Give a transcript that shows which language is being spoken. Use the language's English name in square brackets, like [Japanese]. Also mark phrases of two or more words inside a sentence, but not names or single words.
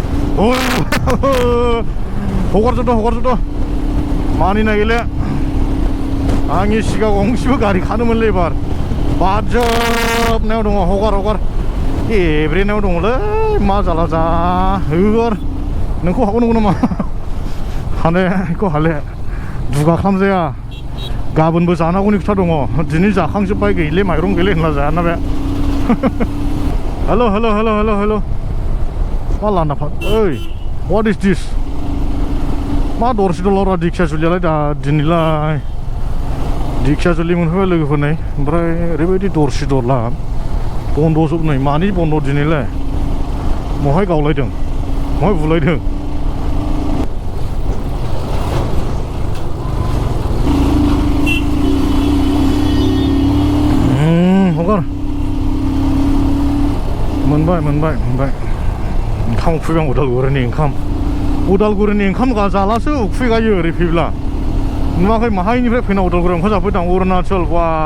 [Bodo] हगारजोबदो मानिनाय गैले आंनि सिगाङाव गंसेबो गारि खानोमोनलै एबार बारजोबनायाव दङ हगार एब्रेनायाव दङलै मा जाला जा हगार नोंखौ हागौ नामा हानायखौ हाले दुगा खालामजाया गाबोनबो जानांगौनि खोथा दङ दिनै जाखांजोब्बाय गैले माइरं गैले होनना जायाना बे हेलो मा लाना फा ओइ [English] what is this [Bodo] मा दरसे दलरा दिखियाजुलियालाय दा दिनैलाय दिखियाजुलि मोनफैबाय लोगोफोरनै ओमफ्राय ओरैबायदि दरसे दरला बन्द' जोबनाय मानि बन्द' दिनैलाय महाय गावलायदों महाय बुलायदों हगार मोनबाय ओंखाम उखैबाय आं उदालगुरिनि ओंखाम जालासो उखैगायो ओरै फैब्ला नुवाखै माहायनिफ्राय फैना उदालगुरियाव ओंखाम जाफैदों अरुणाचल बा